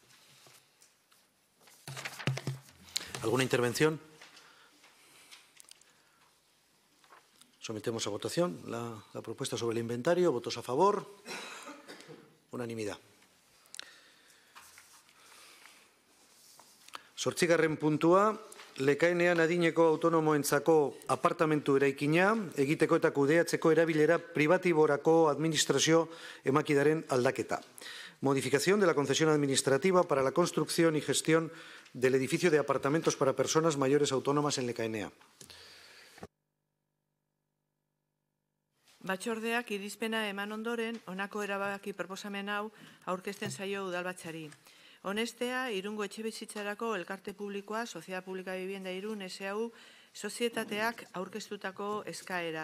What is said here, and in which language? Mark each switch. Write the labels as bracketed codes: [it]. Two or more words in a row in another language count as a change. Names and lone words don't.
[es] ¿Alguna intervención? Sometemos a votación la propuesta sobre el inventario. Votos a favor. Unanimidad. 8. [eu] puntua, lekaenean adineko autonomoentzako apartamentu eraikina, egiteko eta kudeatzeko erabilera pribatiborako administrazio emakidaren aldaketa. [es] Modificación de la concesión administrativa para la construcción y gestión del edificio de apartamentos para personas mayores autónomas en Lekaenea. [eu] Batzordeak irizpena eman ondoren, honako erabaki proposamen hau aurkezten zaio udalbatzari. Honestea, Irungo etxebizitzarako elkarte publikoa, Sociedad Pública de Vivienda Irún, SAU, sozietateak aurkeztutako eskaera.